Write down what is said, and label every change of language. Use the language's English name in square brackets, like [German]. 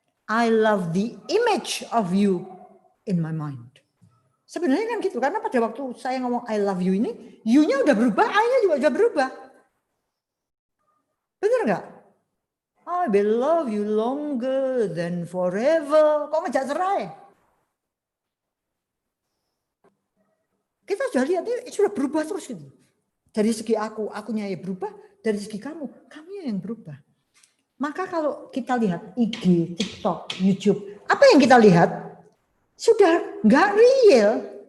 [English] I love the image of you in my mind. [Indonesian] Sebenarnya kan gitu, karena pada waktu saya ngomong [English] I love you [Indonesian] ini, you-nya udah berubah, I-nya juga udah berubah. Benar enggak? [English] I will love you longer than forever. [Indonesian] Kok ngejak cerai? Kita sudah lihat ini sudah berubah terus gitu. Dari segi aku, akunya yang berubah. Dari segi kamu, kamunya yang berubah. Maka kalau kita lihat IG, TikTok, YouTube, apa yang kita lihat sudah nggak real.